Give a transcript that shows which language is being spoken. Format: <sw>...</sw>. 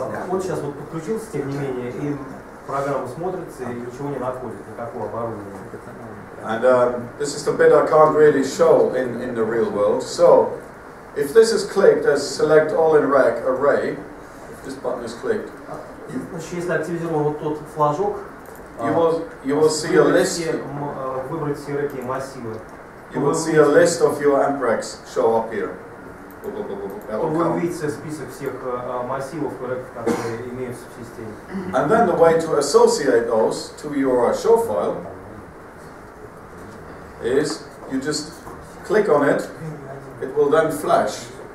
<ru>Он сейчас вот подключился, тем не менее, и программа смотрится и ничего не находит, никакого оборудования.</ru> <en>And this is the bit I can't really show in the real world. So, if this is clicked as select all in rack array, if this button is clicked,</en> <ru>Значит, если активизирован вот тот флажок,</ru> <en>you will see a list.</en> <ru>Выбрать все реки массивы.</ru> <en>You will see a list of your amp racks show up here.</en> <ru>Вы увидите список всех массивов, которые имеются в системе.</ru> <en>And then the way to associate those to your show file is you just click on it, it will then flash.</en>